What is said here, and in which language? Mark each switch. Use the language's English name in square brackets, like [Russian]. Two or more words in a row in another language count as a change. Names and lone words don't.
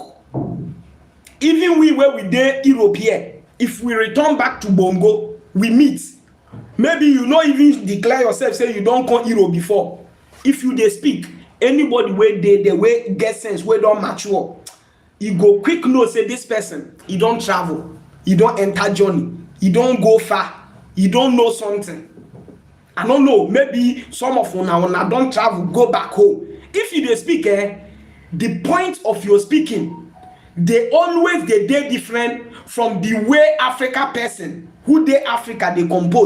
[Nigerian Pidgin] Even we where we dey Europe here, if we return back to Bongo, we meet. Maybe you no even declare yourself say you don't come Europe before. If you dey speak, anybody where they way get sense, where don't mature, you go quick know say this person, he don't travel, he don't enter journey, he don't go far, he don't know something. I don't know, maybe some of una don't travel, go back home. If you dey speak, the point of your speaking, they always dey different from the way Africa person who dey Africa they compose.